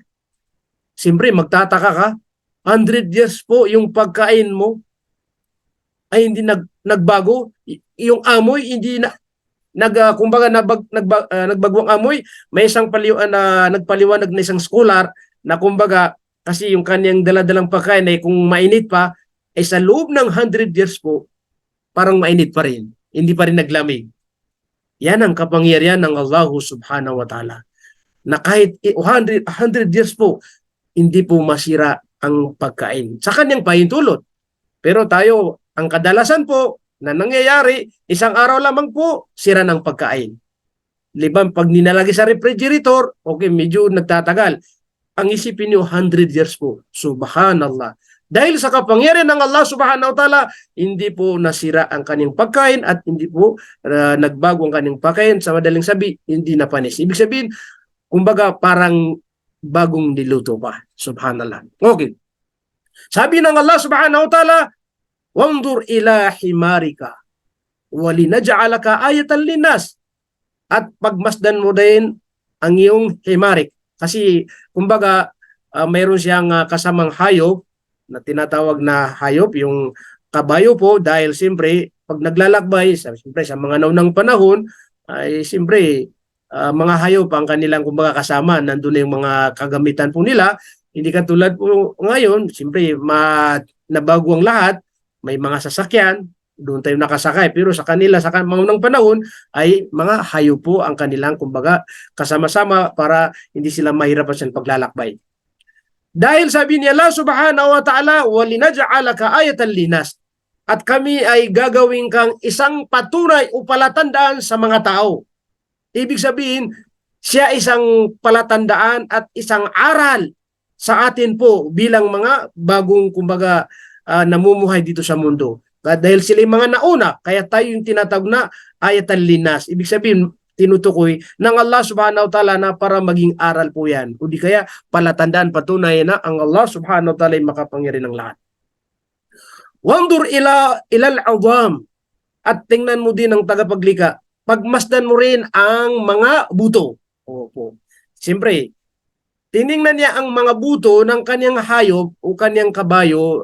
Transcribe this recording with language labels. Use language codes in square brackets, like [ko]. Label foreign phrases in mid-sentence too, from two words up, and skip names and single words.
[tl] Siyempre magtataka ka, 100 years po yung pagkain mo ay hindi nagbago, yung amoy hindi na kumbaga nagbagwang amoy. May isang nagpaliwanag na isang scholar na kumbaga kasi yung kanyang daladalang pagkain ay kung mainit pa, ay sa loob ng 100 years po, parang mainit pa rin. Hindi pa rin naglamig. Yan ang kapangyarihan ng [ar] الله سبحانه وتعالى. [tl] Na kahit 100 years po, hindi po masira ang pagkain. Sa kanyang pahintulot. Pero tayo, ang kadalasan po na nangyayari, isang araw lamang po, sira ng pagkain. Libang pag ninalagay sa refrigerator, okay, medyo nagtatagal. Ang isipin niyo, 100 years po. Subhanallah. Dahil sa kapangyarihan ng [ar] الله سبحانه وتعالى, [tl] hindi po nasira ang kanyang pagkain at hindi po nagbago ang kanyang pagkain. Sa madaling sabi, hindi napanis. Ibig sabihin, kumbaga parang bagong niluto pa. Subhanallah. Okay. Sabi ng [ar] الله سبحانه وتعالى, وانظر إلى حمارك ولنجعلك آية للناس. [tl] At pagmasdan mo din ang iyong himarik. Kasi kumbaga mayroon siyang kasamang hayop na tinatawag na hayop, yung kabayo po, dahil siyempre pag naglalakbay, siyempre sa mga naunang panahon, ay siyempre mga hayop ang kanilang kumbaga kasama. Nandun na yung mga kagamitan po nila. Hindi katulad po ngayon, siyempre nabago ang lahat. May mga sasakyan, doon tayo nakasakay. Pero sa kanila, sa mga unang panahon, ay mga hayop po ang kanilang kumbaga kasama-sama para hindi sila mahirapan sa paglalakbay. Dahil sabi ni [ar] الله سبحانه وتعالى, وَلِنَجْعَلَكَ آيَةً لِنَاسٍ, [tl] at kami ay gagawin kang isang patunay o palatandaan sa mga tao. Ibig sabihin, siya isang palatandaan at isang aral sa atin po bilang mga bagong kumbaga namumuhay dito sa mundo. Dahil sila yung mga nauna, kaya tayo yung tinatawag na [ar] آية للناس. [tl] Ibig sabihin, tinutukoy ng [ar] الله سبحانه وتعالى [tl] na para maging aral po yan. O di kaya palatandaan, patunay na ang [ar] الله سبحانه وتعالى [tl] ay makapangyarihan ng lahat. [ar] وانظر إلى العوام, [tl] at tingnan mo din ang tagapaglikha. Pagmasdan mo rin ang mga buto. Opo. Siyempre, tiningnan niya ang mga buto ng kanyang hayop o kanyang kabayo.